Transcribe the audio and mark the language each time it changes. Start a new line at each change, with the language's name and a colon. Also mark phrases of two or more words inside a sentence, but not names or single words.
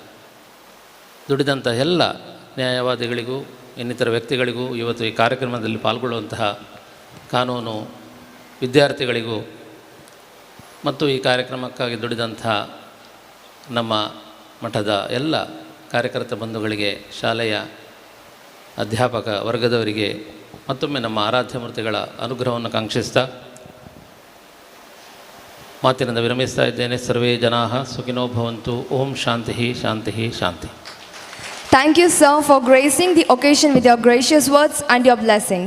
Kannada: ಸೂಚಿಸ್ತಾ ಇಲ್ಲ, ದುಡಿದಂಥ ಎಲ್ಲ ನ್ಯಾಯವಾದಿಗಳಿಗೂ ಇನ್ನಿತರ ವ್ಯಕ್ತಿಗಳಿಗೂ ಇವತ್ತು ಈ ಕಾರ್ಯಕ್ರಮದಲ್ಲಿ ಪಾಲ್ಗೊಳ್ಳುವಂತಹ ಕಾನೂನು ವಿದ್ಯಾರ್ಥಿಗಳಿಗೂ ಮತ್ತು ಈ ಕಾರ್ಯಕ್ರಮಕ್ಕಾಗಿ ದುಡಿದಂತಹ ನಮ್ಮ ಮಠದ ಎಲ್ಲ ಕಾರ್ಯಕರ್ತ ಬಂಧುಗಳಿಗೆ, ಶಾಲೆಯ ಅಧ್ಯಾಪಕ ವರ್ಗದವರಿಗೆ ಮತ್ತೊಮ್ಮೆ ನಮ್ಮ ಆರಾಧ್ಯ ಮೂರ್ತಿಗಳ ಅನುಗ್ರಹವನ್ನು ಕಾಂಕ್ಷಿಸ್ತಾ ಮಾತಿನಿಂದ ವಿರಮಿಸ್ತಾ ಇದ್ದೇನೆ.
Sanskrit: ಸರ್ವೇ ಜನಾಃ ಸುಖಿನೋ ಭವಂತು. ಓಂ ಶಾಂತಿ ಶಾಂತಿ ಶಾಂತಿ.
English: Thank you, sir, for gracing the occasion with your gracious words and your blessings.